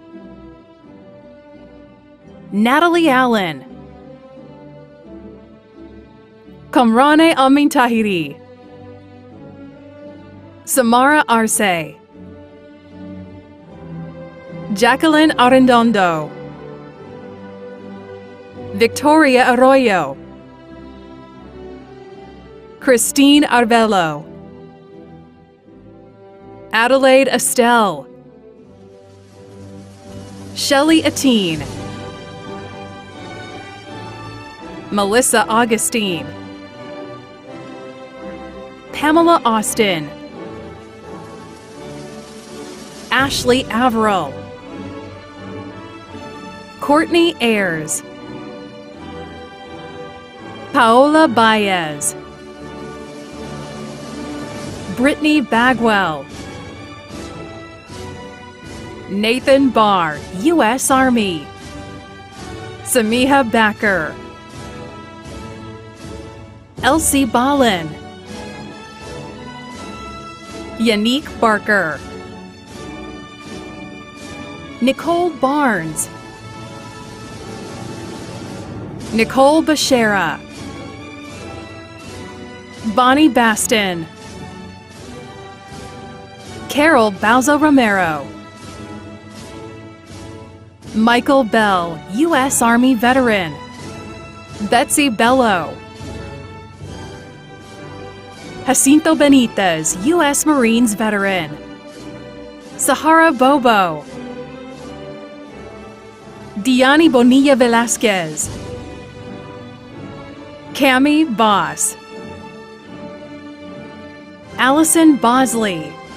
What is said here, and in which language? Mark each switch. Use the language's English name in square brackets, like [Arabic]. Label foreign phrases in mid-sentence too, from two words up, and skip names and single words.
[English] Natalie Allen, Kamrane Amin Tahiri, Samara Arce, Jacqueline Arredondo, Victoria Arroyo, Christine Arvelo, Adelaide Estelle, Shelley Atine, Melissa Augustine, Pamela Austin, Ashley Averill, Courtney Ayers, Paola Baez, Brittany Bagwell, Nathan Barr, U.S. Army, Samiha Backer, Elsie Ballin, Yannick Barker, Nicole Barnes, Nicole Bashara, Bonnie Baston, Carol Bauzo Romero, Michael Bell, U.S. Army veteran, Betsy Bello, Jacinto Benitez, U.S. Marines veteran, Sahara Bobo, Diani Bonilla Velasquez, Cami Boss, Allison Bosley,